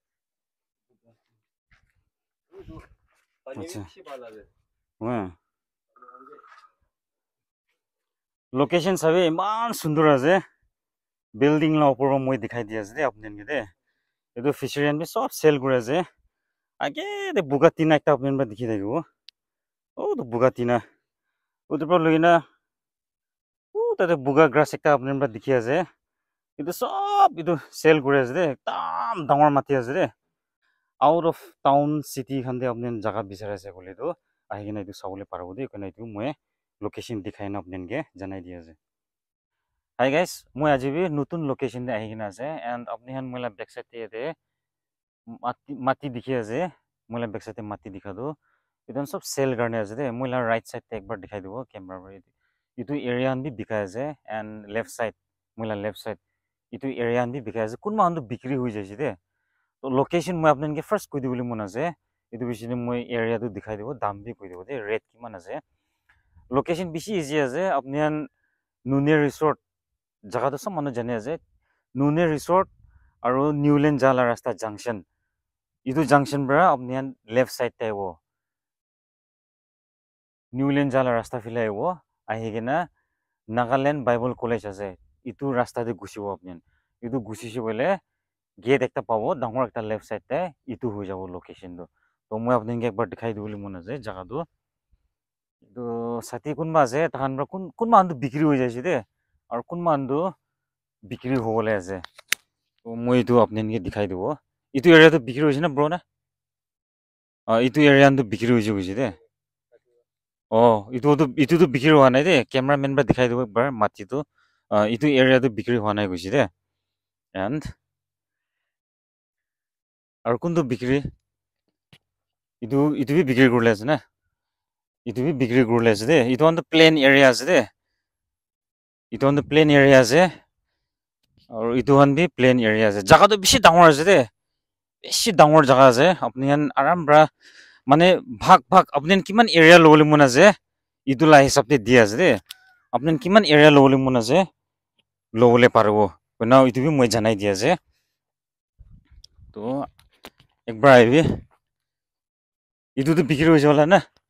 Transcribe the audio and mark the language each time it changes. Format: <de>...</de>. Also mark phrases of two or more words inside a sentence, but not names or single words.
<nag>itu pani bishi bhala ase location sabi man sundur ase building la opor moi dikhai di ase de apni de itu fishery bi sob sell kure ase age de bugatina ekta apni ba dikhi thakibo to bugatina utar pa loina tate buga grass ekta apni ba dikhi ase itu sob itu sell kure ase de ekdam dangor mati ase de</nag> <en>out of town city</en> <nag>khande apni jaga bisare ase kole to ahikena itu sabole parabo de kone itu moi location dikhai na apni ge janai di ase</nag> <en>hi guys</en> <nag>moi aji bi nutun location de ahikena ase and apni han moila backside te mati dikhi ase moila backside te mati dikha do itu sob sell karne ase de moila</nag> <en>right side</en> <nag>te ekbar dikhai dibo camera ba itu area an bi bikai ase and</nag> <en>left side</en> <nag>moila</nag> <en>left side</en> <nag>itu area an bi bikai ase kunma han to bikri hoi jaise de to location moi apni ge first koi dibole mon ase itu bishine moi area to dikhai dibo dam bi koi dibo de rate kiman ase location bishi easy ase apni han Nune resort jaga to sob manu jane ase Nune resort aru Newland jala rasta junction itu junction bra apni han</nag> <en>left side</en> <nag>te wo Newland jala rasta phile aibo ahigena Nagaland Bible College ase itu rasta de gusibo apni itu gusisi bole gate ekta pabo dangor ekta</nag> <en>left side</en> <nag>te itu hoi jabo location do to moi apni ge ekbar dikhai dibole mon ase jaga do to sati kunba ase tahan bra kunma andu bikri hoi jaise de aru kunma andu bikri hobole ase to moi itu apni ge dikhai dibo itu area to bikri hoise na bro na itu area andu bikri hoise de itu to bikri howa nai de cameraman ba dikhai dibo ekbar mati to itu area to bikri howa nai goise de and aru kun to bikri itu bi bikri korle ase na itu bi bikri korle ase de itu</nag> <en>on the plain area</en> <nag>ase de itu on</nag> <en>the plain area</en> <nag>ase aru itu han bi</nag> <en>plain area</en> <nag>ase jaga to bishi dangor ase de bishi dangor jaga ase apni han aram bra mane bhag apni kiman area lobole mon ase itu la hisab te di ase de apni kiman area lobole mon ase lobole parbo na itu bi moi janai di ase to ekbar aibi itu to bikri hoise wala na</nag>